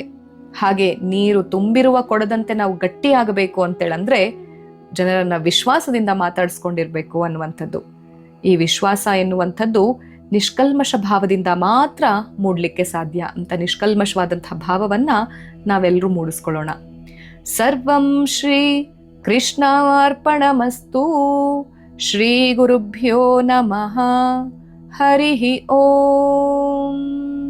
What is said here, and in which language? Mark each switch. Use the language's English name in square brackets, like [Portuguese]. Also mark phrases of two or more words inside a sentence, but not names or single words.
[Kannada] ಹಾಗೆ ನೀರು ತುಂಬಿರುವ ಕೊಡದಂತೆ ನಾವು ಗಟ್ಟಿಯಾಗಬೇಕು ಅಂತೇಳಂದ್ರೆ ಜನರನ್ನ ವಿಶ್ವಾಸದಿಂದ ಮಾತಾಡಿಸ್ಕೊಂಡಿರ್ಬೇಕು ಅನ್ನುವಂಥದ್ದು. ಈ ವಿಶ್ವಾಸ ಎನ್ನುವಂಥದ್ದು ನಿಷ್ಕಲ್ಮಶ ಭಾವದಿಂದ ಮಾತ್ರ ಮೂಡ್ಲಿಕ್ಕೆ ಸಾಧ್ಯ ಅಂತ ನಿಷ್ಕಲ್ಮಶವಾದಂತಹ ಭಾವವನ್ನ ನಾವೆಲ್ಲರೂ ಮೂಡಿಸ್ಕೊಳ್ಳೋಣ. [Sanskrit] ಸರ್ವಂ ಶ್ರೀ ಕೃಷ್ಣಾರ್ಪಣಮಸ್ತು. ಶ್ರೀ ಗುರುಭ್ಯೋ ನಮಃ. ಹರಿ ಓಂ.